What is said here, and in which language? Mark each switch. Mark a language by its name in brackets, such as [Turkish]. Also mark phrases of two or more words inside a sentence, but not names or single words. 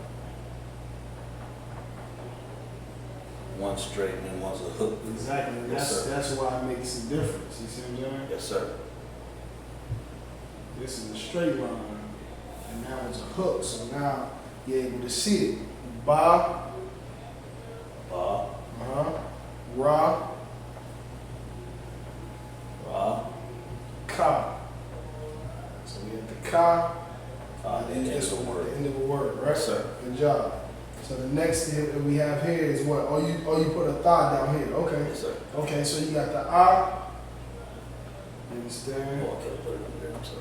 [English] One straight and then one's a hook. Exactly. Yes, That's why it makes a difference. You see what I'm saying? Yes, sir. This is a straight line, and now it's a hook. So now you're able to see it. Ba, Ba. Ra, Ra. Ka. So we have the Ka. And this the one, word. the end of a word, right? Yes, sir. Good job. So the next thing that we have here is what? Oh, you put a thigh down here. Okay. Yes, sir. Okay, so you got the ah. You understand? Oh, okay, put it in there. I'm sorry.